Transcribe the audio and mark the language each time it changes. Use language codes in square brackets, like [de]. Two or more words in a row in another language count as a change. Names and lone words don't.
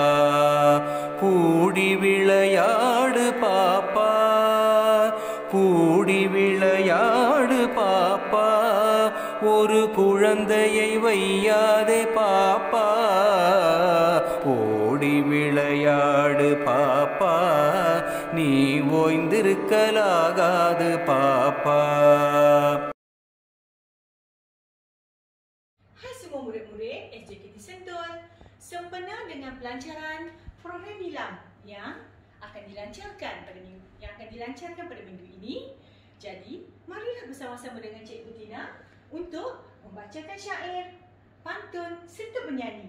[ta] கூடி விளையாடு பாப்பா, கூடி விளையாடு பாப்பா. ஒரு குழந்தையை வையாதே பாப்பா. ஓடி விளையாடு பாப்பா, நீ ஓய்ந்திருக்கலாகாது பாப்பா. [ms] Hai semua murid-murid SJKT Sentul, sempena dengan pelancaran program nilam yang akan dilancarkan pada minggu ini. Jadi, marilah bersama-sama dengan Cikgu Tina untuk membacakan syair, pantun serta bernyanyi.